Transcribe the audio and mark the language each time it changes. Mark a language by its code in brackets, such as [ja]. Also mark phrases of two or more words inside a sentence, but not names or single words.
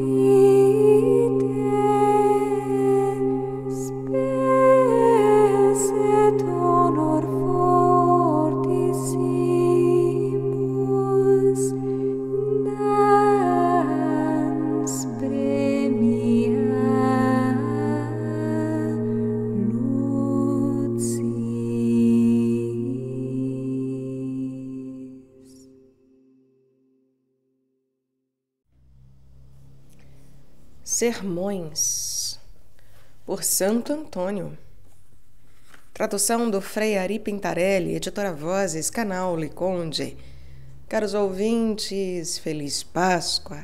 [la] vitae spes et honor fortissimus dans premia nuptiis. [pt] Sermões por Santo Antônio. Tradução do Frei Ari Pintarelli, editora Vozes, canal Liconde. Caros ouvintes, Feliz Páscoa!